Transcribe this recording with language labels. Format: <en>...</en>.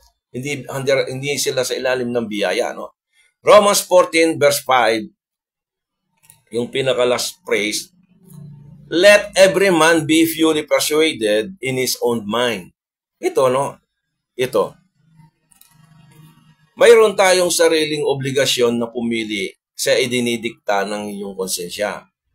<tl>Hindi sila sa ilalim ng biyaya. No?</tl> <en>Romans 14 verse 5,</en> <tl>yung pinaka-last phrase,</tl> <en>let every man be fully persuaded in his own mind.</en> <tl>Ito, no? Ito. Mayroon tayong sariling obligasyon na pumili sa idinidikta ng iyong konsensya.</tl>